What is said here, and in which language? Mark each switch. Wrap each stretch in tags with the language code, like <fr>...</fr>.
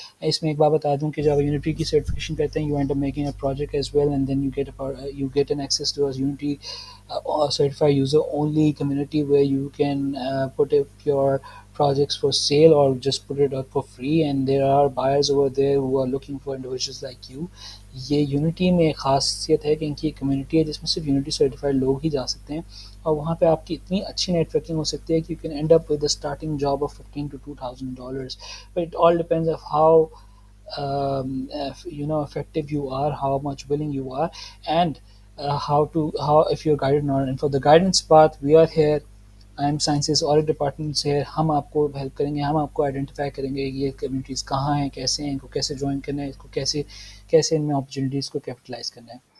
<ur>اس میں ایک بات بتا دوں کہ جب Unity کی certification کرتے ہیں,</ur> <en>you end up making a project as well, and then you get an access to a Unity certified user only community where you can put up your projects for sale or just put it up for free, and there are buyers over there who are looking for individuals like you.</en> <ur>یہ unity میں ایک خاصیت ہے کہ ان کی ایک community ہے جس میں صرف یونٹی سرٹیفائڈ لوگ ہی جا سکتے ہیں, اور وہاں پہ آپ کی اتنی اچھی نیٹ ورکنگ ہو سکتی ہے کہ</ur> <en>You can end up with starting job of $15,000 to $2,000. But it all depends of how effective you are, how much willing you are, and how if you're guided or not. And for the guidance part, we are here.</en> <ur>IMSciences audit department سے ہم آپ کو help کریں گے, ہم آپ کو identify کریں گے یہ کمیونٹیز کہاں ہیں, کیسے ہیں, ان کو کیسے جوائن کرنا ہے, اس کو کیسے ان میں اپرچونیٹیز کو کیپٹلائز کرنا ہے.</ur>